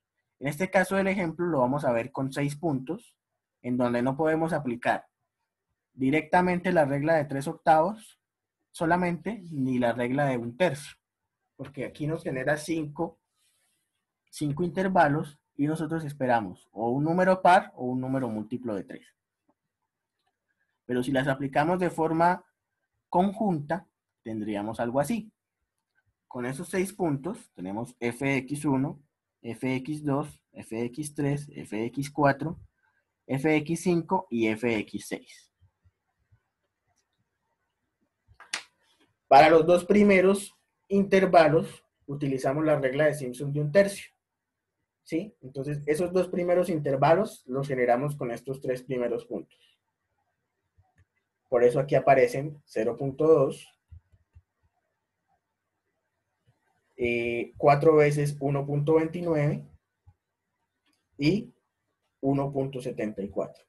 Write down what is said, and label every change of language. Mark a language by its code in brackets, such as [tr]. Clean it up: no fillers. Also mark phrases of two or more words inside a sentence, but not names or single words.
[es] En este caso del ejemplo lo vamos a ver con 6 puntos, en donde no podemos aplicar directamente la regla de 3/8 solamente, ni la regla de 1/3, porque aquí nos genera 5 intervalos y nosotros esperamos o un número par o un número múltiplo de 3. Pero si las aplicamos de forma conjunta, tendríamos algo así. Con esos 6 puntos tenemos fx1, fx2, fx3, fx4, fx5 y fx6. Para los dos primeros intervalos utilizamos la regla de Simpson de 1/3. ¿Sí? Entonces, esos dos primeros intervalos los generamos con estos 3 primeros puntos. Por eso aquí aparecen 0.2, 4 veces 1.29 y 1.74.